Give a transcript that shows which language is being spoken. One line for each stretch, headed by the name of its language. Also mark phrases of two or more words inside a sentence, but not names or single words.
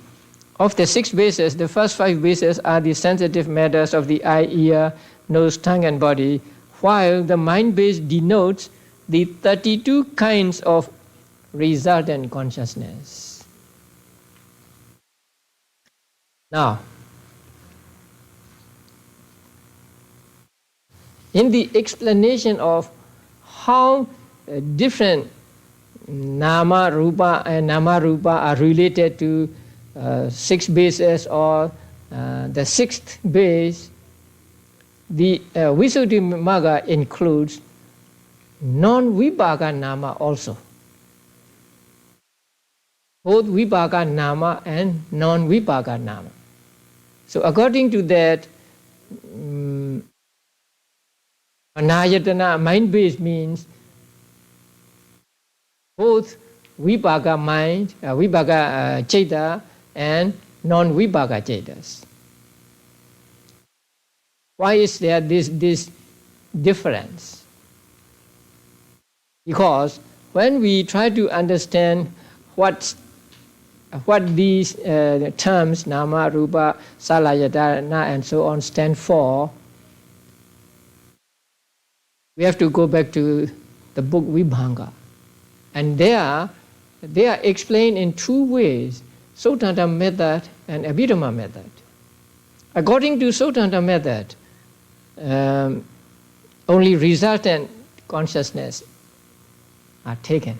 English: Of the 6 bases, the first 5 bases are the sensitive matters of the eye, ear, nose, tongue, and body, while the mind base denotes the 32 kinds of resultant consciousness. Now, in the explanation of how different
Pali: nama rupa
English: and
Pali: nama rupa
English: are related to 6 bases or the 6th base, the Visuddhimagga includes
Pali: non-vipaka nama
English: also. Both
Pali: vipaka nama
English: and
Pali: non-vipaka nama.
English: So according to that, anayatana, mind base, means both vipaka mind,
Pali: vipaka ceta
English: and
Pali: non-vipaka cetas.
English: Why is there this difference? Because when we try to understand what these terms,
Pali: nama, rupa, salayatana,
English: and so on, stand for, we have to go back to the book Vibhanga. And there, they are explained in 2 ways, Sotanta method and Abhidhamma method. According to Sotanta method, only resultant consciousness are taken.